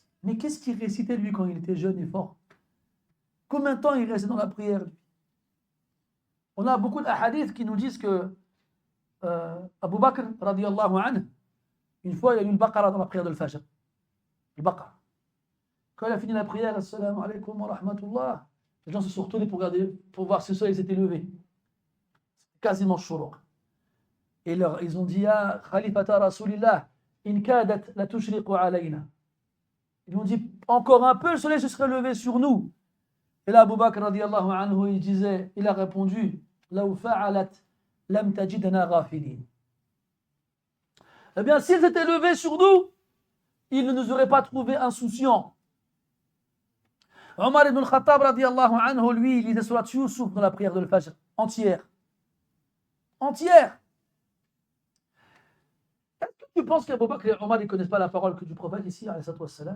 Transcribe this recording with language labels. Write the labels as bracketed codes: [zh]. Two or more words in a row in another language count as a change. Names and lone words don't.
[fr] Mais qu'est-ce qu'il récitait lui quand il était jeune et fort? Combien de temps il restait dans la prière lui? On a beaucoup d'ahadiths qui nous disent que Abu Bakr, [ar] رضي الله عنه, [fr] une fois il a lu le Baqarah dans la prière de l'Fajr. Le Baqarah. Quand il a fini la prière, [ar] السلام عليكم ورحمة الله, [fr] les gens se sont retournés pour voir si le soleil s'était levé. Quasiment shourouk. Et ils ont dit, [ar] يا خليفة رسول الله، إن كادت لتشرق علينا. [fr] Ils ont dit, encore un peu, le soleil se serait levé sur nous. Et là, Abu Bakr, [ar] رضي الله عنه, [fr] il a répondu, [ar] لو فعلت لم تجدنا غافلين. [fr] Eh bien, s'ils étaient levés sur nous, ils ne nous auraient pas trouvés insouciants. Omar ibn al-Khattab, [ar] رضي الله عنه, [fr] lui, il lisait Surat Yusuf dans la prière de l'Fajr, entière. Entière. Est-ce que tu penses qu'Abu Bakr et Omar ne connaissent pas la parole que du prophète ici, [ar] عليه الصلاة والسلام?